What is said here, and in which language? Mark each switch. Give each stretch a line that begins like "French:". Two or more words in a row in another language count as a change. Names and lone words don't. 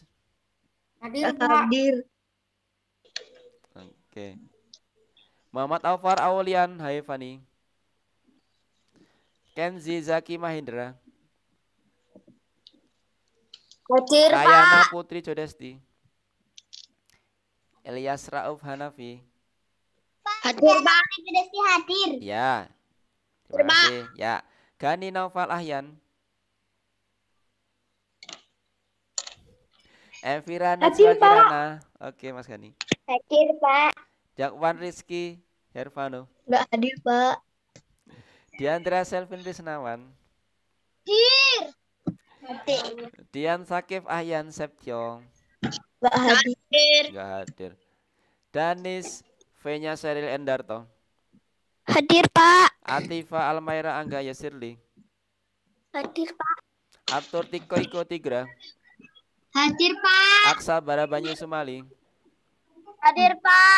Indonesian: Hadir, Pak. Hadir. Oke. Muhammad Aufar Aulian Haifani. Kenzi Zaki Mahindra. Hadir, Pak. Rayana Putri Jodesti. Elias Rauf Hanafi. hadir, Pak. Desti hadir. Ya. Terima kasih. Ya. Gani Naufal Ahyan. Evira Najwa Kirana. Oke, Mas Gani. Hadir, Pak. Jakwan Rizky Hervano. Nggak hadir, Pak. Diandra Selvin Risnawan. Hadir. Dian Sakif Ahyan Septyo. Nggak hadir. Enggak hadir. Danis Venya Seril Endarto. Hadir, Pak. Atifa Almaira Angga Yasirli. Hadir, Pak. Arthur Tiko Iko Tigra. Hadir, Pak. Aksa Barabanyu Sumali. Hadir, Pak.